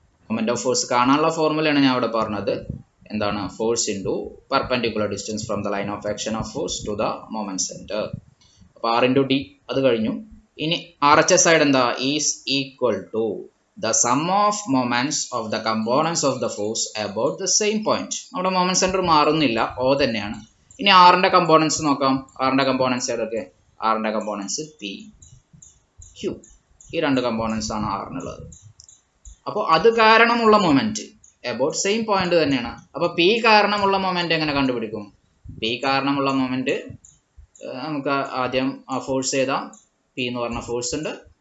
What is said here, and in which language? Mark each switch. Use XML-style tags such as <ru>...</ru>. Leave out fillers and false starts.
<en>moment of force</en> <ml>കാണാനുള്ള ഫോർമുലയാണ് ഞാൻ ഇവിടെ പറഞ്ഞത്. എന്താണ്?</ml> <en>Force into perpendicular distance from the line of action of force to the moment centre.</en> <ml>അപ്പോൾ ആർ ഇൻറ്റു ഡി അത് കഴിഞ്ഞു. ഇനി ആർ എച്ച് എസ് സൈഡ് എന്താ?</ml> <en>Is equal to the sum of moments of the components of the force about the same point.</en> <ml>നമ്മുടെ moment centre മാറുന്നില്ല, O തന്നെയാണ്. ഇനി ആറിന്റെ കമ്പോണൻസ് നോക്കാം. ആറിന്റെ കമ്പോണൻസ് ഏതൊക്കെ? ആറിന്റെ കമ്പോണൻസ് പി ക്യൂ, ഈ രണ്ട് കമ്പോണൻസ് ആണ് ആറിനുള്ളത്. അപ്പോൾ അത് കാരണമുള്ള മൊമെന്റ് അബൌട്ട് സെയിം പോയിന്റ് തന്നെയാണ്. അപ്പോൾ പി കാരണമുള്ള മൊമെന്റ് എങ്ങനെ കണ്ടുപിടിക്കും? പി കാരണമുള്ള മൊമെന്റ് നമുക്ക് ആദ്യം ആ ഫോഴ്സ് എഴുതാം. പി എന്ന് പറഞ്ഞ ഫോഴ്സ് ഉണ്ട്.</ml>